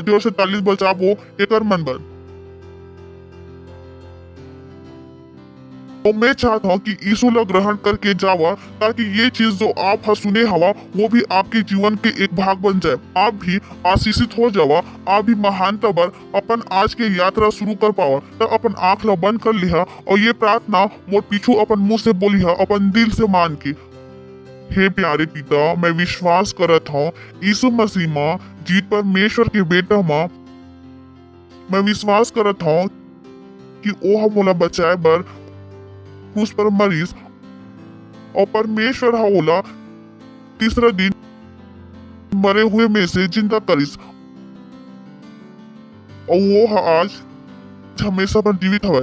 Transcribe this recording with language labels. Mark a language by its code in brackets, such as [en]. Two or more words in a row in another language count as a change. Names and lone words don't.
[hne] जोर से ताली बजाबो एकर मन बर। तो मैं चाहता हूँ कि यीशु ला ग्रहण करके जावा ताकि ये चीज जो आप सुने हवा वो भी आपके जीवन के एक भाग बन जाए। आप भी आशीषित हो जावा, आप भी महानता बर अपन आज के यात्रा शुरू कर पावा। तो अपन आँख ला बंद कर लिहा और ये प्रार्थना मोर पीछू अपन मुंह से बोलिहा, अपन दिल से मान के। हे प्यारे पिता, मैं विश्वास करत हूँ यीशु मसीह माँ जीत परमेश्वर के बेटा माँ। मैं विश्वास करत हूँ कि ओ हम मोला बचाए बर उस पर मरीज और परमेश्वर होला तीसरा दिन मरे हुए में से जिंदा करिस और वो आज हमेशा पर जीवित हवे।